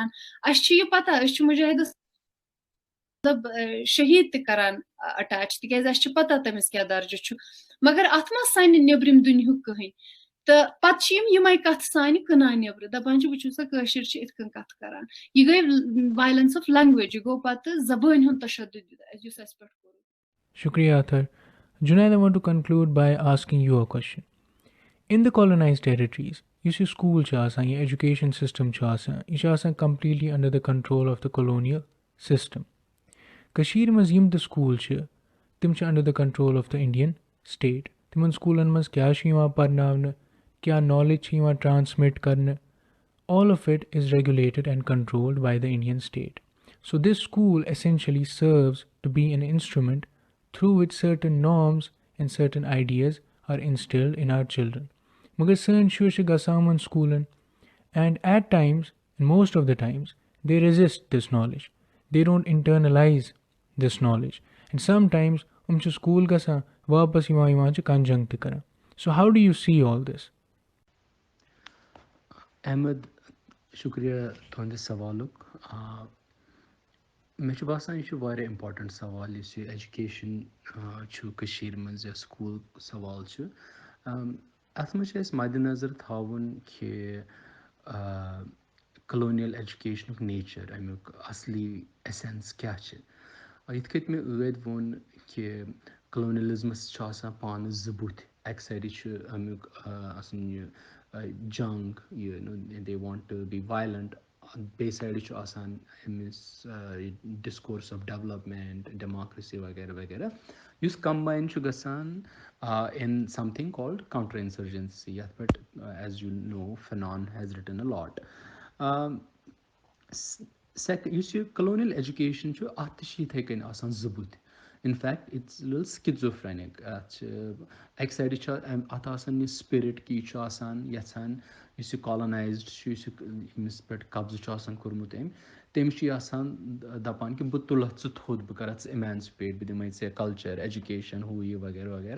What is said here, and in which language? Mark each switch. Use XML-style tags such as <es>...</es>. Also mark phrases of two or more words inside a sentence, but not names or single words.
<ks>اسہِ چھِ یہِ پتہ, أسۍ چھِ مُجٲہِدس مطلب شہیٖد تہِ کران اٹیچ, تِکیازِ اسہِ چھِ پتہ تٔمِس کیاہ درجہٕ چھُ, مگر اتھ ما سانہِ نیبرِم دُنیہُک کٕہٕنۍ. تہٕ پتہٕ چھِ یِمے کتھٕ سانہِ کٕنان نیبرٕ, دپان چھِ وٕچھِو سا کٲشِر چھِ یِتھ کٔنۍ کتھ کران. یہِ گٔے وایلنس آف لینگویج, یہِ گوٚو پتہٕ زبٲنۍ ہُنٛد تشدُد یُس اسہِ پٮ۪ٹھ کوٚر. Shukriya, Ather.</ks> <en>Junaid, I want to conclude by asking you a question. In the colonized territories,</en> <ks>یُس یہِ</ks> <en>school</en> <ks>چھُ آسان, یہِ</ks> <en>education system</en> <ks>چھُ آسان, یہِ چھُ آسان</ks> <en>completely under the control of the colonial system.</en> <ks>کٔشیٖرِ منٛز یِم تہِ school چھِ, تِم چھِ</ks> <en>under the control of the Indian state.</en> <ks>تِمن سکوٗلن منٛز کیٛاہ چھُ یِوان پرناونہٕ, کیٛاہ knowledge چھِ یِوان transmit کرنہٕ,</ks> <en>all of it is regulated and controlled by the Indian state. So this school essentially serves to be an instrument through which certain norms and certain ideas are instilled in our children.</en> <ks>مگر سٲنۍ شُرۍ چھِ گژھان یِمن سکوٗلن,</ks> <en>and at times, and most of the times, they resist this knowledge. They don't internalize this knowledge. And sometimes</en> <ks>چھِ school گژھان, واپس یِوان چھِ کنجنٛگ تہِ کران.</ks> <en>So how do you see all this?</en> <ks>احمد, شُکریہ تُہنٛدِ سوالُک. مےٚ چھُ باسان یہِ چھُ واریاہ اِمپاٹنٹ سوال, یُس یہِ ایجوکیشن چھُ کٔشیٖرِ منٛز یا سکوٗل سوال چھُ. اَتھ منٛز چھُ اَسہِ مدِ نظر تھاوُن کہِ</ks> <en>colonial education</en> <ks>نیچر, امیُک اصلی ایسینس کیاہ چھِ. یِتھ کٔنۍ مےٚ ٲدۍ ووٚن کہِ کلونیلزمس چھُ آسان پانہٕ زٕ بُتھِ. اَکہِ سایڈٕ چھُ امیُک آسان یہِ جنگ, یہِ</ks> <en>they want to be violent.</en> <ks>بیٚیہِ سایڈٕ چھُ آسان أمِس</ks> <en>discourse of development, democracy</en> <ks>وغیرہ وغیرہ, یُس کمباین چھُ گژھان</ks> <en>in something called counter insurgency,</en> <ks>یتھ پٮ۪ٹھ</ks> <en>as you know Fanon has written a lot.</en> <ks>یُس یہِ</ks> <en>colonial education</en> <ks>چھُ, اتھ تہِ چھِ یِتھے کٔنۍ آسان زٕ بُتھِ.</ks> <en>in fact it's little schizophrenic.</en> <ks>اتھ چھِ اکہِ سایڈٕ چھُ اتھ آسان یہِ سپرٹ کہِ یہِ چھُ آسان یژھان, یُس یہِ کالونایزڈ چھُ, یُس ییٚمِس پٮ۪ٹھ قبضہٕ چھُ آسان کوٚرمُت أمۍ, تٔمِس چھُ یہِ آسان دپان کہِ بہٕ تُلتھ ژٕ تھوٚد, بہٕ کرتھ ژٕ اِمینسِپیٹ, بہٕ دِمے ژےٚ</ks> <en>culture, education,</en> <ks>ہُہ یہِ وغیرہ وغیرہ.</ks>